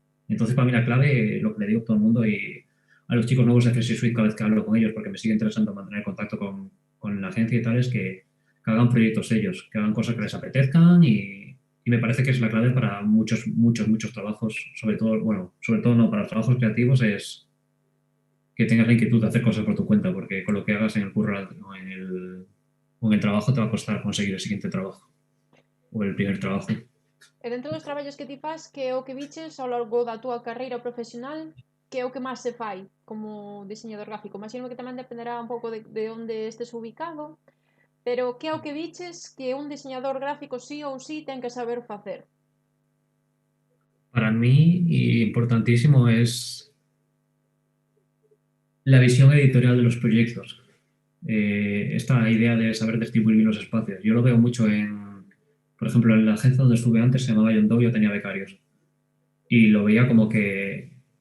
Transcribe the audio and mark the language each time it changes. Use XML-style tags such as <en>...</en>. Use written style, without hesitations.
<es>Entonces, para mí la clave, lo que le digo a todo el mundo y a los chicos nuevos de Fresh Suite cada vez que hablo con ellos, porque me sigue interesando mantener contacto con la agencia y tal, es que hagan proyectos ellos, que hagan cosas que les apetezcan y me parece que es la clave para muchos trabajos, sobre todo, bueno, sobre todo no, para los trabajos creativos es que tengas la inquietud de hacer cosas por tu cuenta, porque con lo que hagas en el curro o en el trabajo te va a costar conseguir el siguiente trabajo o el primer trabajo.</es> <gl>E dentro dos traballos que ti fas, que é o que viches ao longo da túa carreira profesional, que é o que máis se fai como diseñador gráfico? Imagino que tamén dependerá un pouco de onde estés ubicado, pero que é o que viches que un diseñador gráfico sí ou sí ten que saber facer?</gl> <es>Para mí, importantísimo es la visión editorial de los proyectos. Esta idea de saber distribuir los espacios. Yo lo veo mucho por ejemplo, en la agencia donde estuve antes, se llamaba John Doe, yo tenía becarios. Y lo veía como que</es>